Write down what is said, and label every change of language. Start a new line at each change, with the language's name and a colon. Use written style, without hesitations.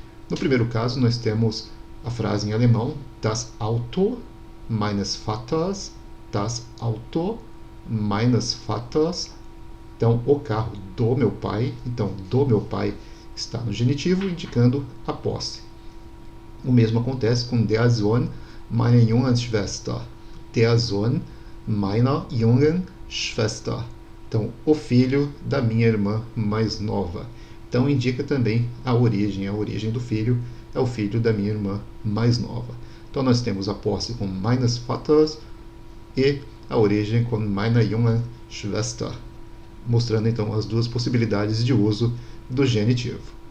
Portuguese: No primeiro caso, nós temos a frase em alemão:
German: Das Auto meines Vaters, das Auto meines Vaters.
Portuguese: Então, o carro do meu pai. Então, do meu pai está no genitivo, indicando a posse. O mesmo acontece com
German: der Sohn meiner jungen Schwester. Der Sohn meiner jungen Schwester.
Portuguese: Então, o filho da minha irmã mais nova. Então, indica também a origem do filho é o filho da minha irmã mais nova. Então, nós temos a posse com meines Vaters e a origem com
German: meiner jungen Schwester,
Portuguese: mostrando então as duas possibilidades de uso do genitivo.